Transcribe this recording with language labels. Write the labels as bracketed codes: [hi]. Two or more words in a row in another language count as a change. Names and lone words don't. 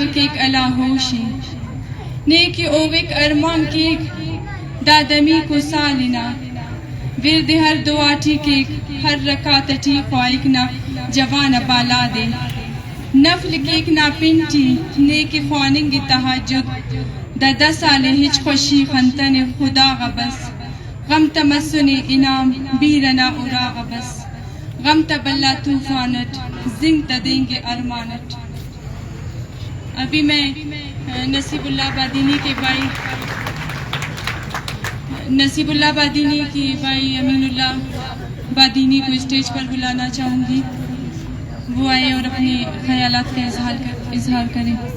[brh] کیک علا ہوشی, نیکی اووک ارمان کیک دادمی کو سالنا, ورد ہر دعاٹی کیک ہر رکاتٹی خوائکنا جوان بالا دے, نفل کیک نا پنٹی نیکی خواننگ تحجد, دا 10 سال ہچ خوشی خنتن خدا غبس, غم تمسن انام بیرنا اورا غبس, غم تبلا طوفانت زند دیں گے ارمانت. [ur] ابھی میں نصیب اللہ بادینی کے بھائی نصیب اللہ بادینی کے بھائی امین اللہ بادینی کو اسٹیج پر بلانا چاہوں گی, وہ آئے اور اپنے خیالات کا اظہار کریں.